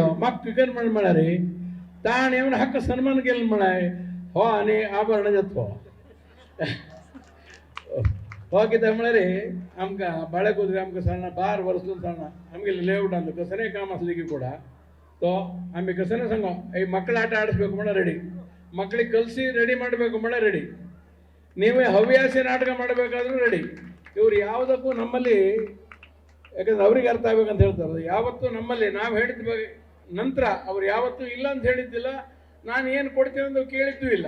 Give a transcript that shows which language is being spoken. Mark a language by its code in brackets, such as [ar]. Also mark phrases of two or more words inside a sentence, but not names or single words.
[kok] म्हाका कितें म्हणारे ताण येवन हाका सन्मान केलो म्हणाय हो आनी आभरण जातो हो कित्याक म्हणारे आमकां बाळे कुदरे आमकां सांगना 12 वर्सां सांगना आमगेले लेआउटान कसलेय काम आसलें की ಕೂಡ तो आमी कसने सांगो [kn] ಈ ಮಕ್ಕಳ ಆಟ ಆಡಿಸ್ಬೇಕು [kok] म्हण [kn] ರೆಡಿ, ಮಕ್ಕಳಿಗೆ ಕಲಿಸಿ ರೆಡಿ ಮಾಡಬೇಕು [kok] म्हण [kn] ರೆಡಿ, ನೀವೇ ಹವ್ಯಾಸಿ ನಾಟಕ ಮಾಡಬೇಕಾದ್ರೂ ರೆಡಿ. ಇವ್ರು ಯಾವುದಕ್ಕೂ ನಮ್ಮಲ್ಲಿ, ಯಾಕಂದ್ರೆ ಅವ್ರಿಗೆ ಅರ್ಥ ಆಗ್ಬೇಕಂತ ಹೇಳ್ತಾರೆ, ಯಾವತ್ತೂ ನಮ್ಮಲ್ಲಿ ನಾವು ಹೇಳಿದ ನಂತರ ಅವ್ರು ಯಾವತ್ತೂ ಇಲ್ಲ ಅಂತ ಹೇಳಿದ್ದಿಲ್ಲ, ನಾನು ಏನು ಕೊಡ್ತೀನಿ ಅಂತ ಕೇಳಿದ್ದೂ ಇಲ್ಲ.